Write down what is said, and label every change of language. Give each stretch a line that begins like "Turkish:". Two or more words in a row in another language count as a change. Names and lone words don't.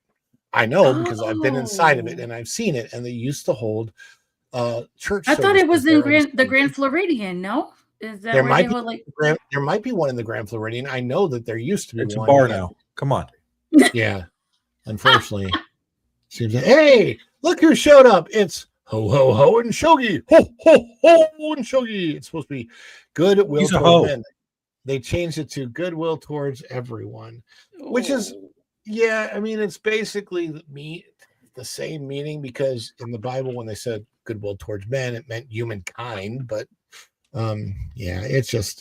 English: I know because I've been inside of it and I've seen it, and they used to hold church. I thought it was services in there. the Grand Floridian. No, is that There where might they be hold, like? there might be one in the Grand Floridian. I know that there used to be It's a one. bar now. Come on. Yeah, unfortunately, seems like, hey, look who showed up! It's Ho ho ho and shogi, ho ho ho and shogi. It's supposed to be goodwill He's a towards hoe. men. They changed it to goodwill towards everyone, which is, yeah. I mean, it's basically the same meaning, because in the Bible, when they said goodwill towards men, it meant humankind. But yeah, it's just.